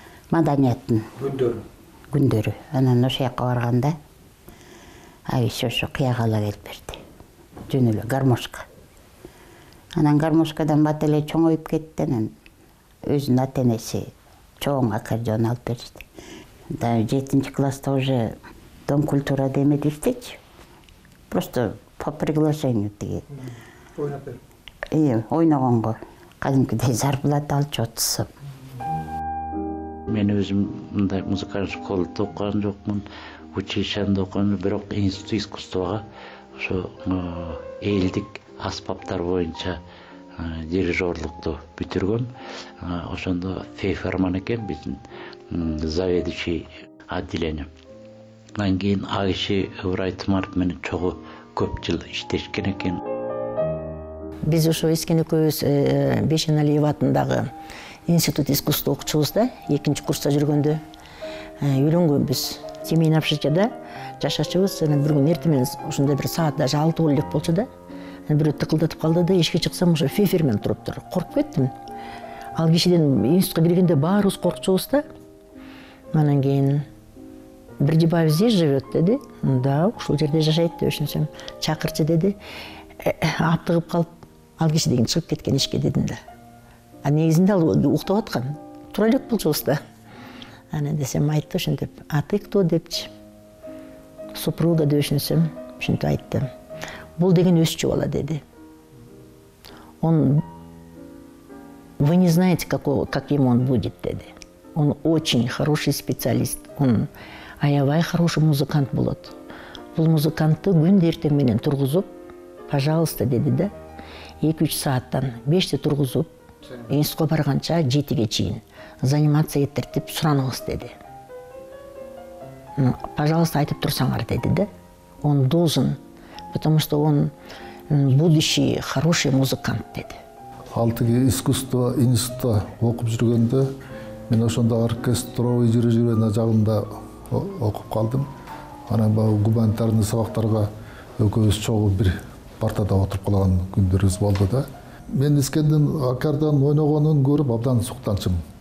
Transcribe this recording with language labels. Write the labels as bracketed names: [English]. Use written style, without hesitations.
[Kyrgyz] Маданияттын күндөрү. Анан ошол жака барганда Айша ошо кыягала келип берди. Жөн эле гармошка. Анан гармошкадан бат эле чоңоюп кетти. Анан өзүнүн ата-энеси чоң аккордеон алып беришти. Да 7-класста уже Дом культурада эметиштичи. [Russian] Просто по приглашению [Kyrgyz] тиги. Ойнап берип. Ойногонго кадимкидей зарплата алчу 30 сом. Мен өзүм мындай музыкалык школада окуган жокмун, училищеде окуган, бирок институт искусствого ошо элдик аспаптар боюнча дирижерлукту бүтүргөм. Ошондо фейфарман экен биздин заведующий отделение. Анан кийин ал киши Ыбырай Туманов менен чогуу көп жыл иштешкен экен. Биз ошо эскен экөөбүз Бейшеналиев атындагы институт искусства окучубуз да, 2-курста жүргөндө үйлөнгөнбүз. Семейный общежитияда жашачубуз. Анан бир күн эртемен ошондой бир саат даже 6 боло элек болчу да. Бирөө тыкылдатып калды да, эшикке чыксам ошо фейфермен туруптур. Коркуп кеттим. Ал кишиден институтка киргенде баарыбыз коркчубуз да. Анан кийин Бердибаев [Russian] здесь живет [Kyrgyz] деди. Да, ушул жерде жашайт деп ошентсем, чакырчы деди. Аптыгып калып, ал киши деген чыгып кеткен ишке дедим да. А негизинде ал уктап аткан. Тура элек болчубуз да. Анан десем айтты ошентип, [Russian] а ты кто [Kyrgyz] депчи. Супруга деп ошентсем, ошентип айтты. Бул деген өсчү бала деди. [Russian] Вы не знаете, каким он будет, [Kyrgyz] деди. [Russian] Он очень хороший специалист. Он [Kyrgyz] аябай [Russian] хороший музыкант [Kyrgyz] болот. Бул музыкантты күндө эртең менен тургузуп, пожалуйста, деди да. 2-3 сааттан 5-те тургузуп, институтка барганча 7-ге чейин заниматься этиртип сураныңыз деди. Пожалуйста, айтып турсаңар деди да. [Russian] Он должен, потому что он будущий хороший музыкант [Kyrgyz] деди. Алтыгы искусство институтта окуп жүргөндө мен ошондо оркестровый дирижирование жагында окуп калдым. Анан гуманитарный сабактарга экөөбүз чогуу бир партада отуруп калган күндөрүбүз болду да. Мен эскенден аккордеон ойногонун көрүп абдан суктанчымын.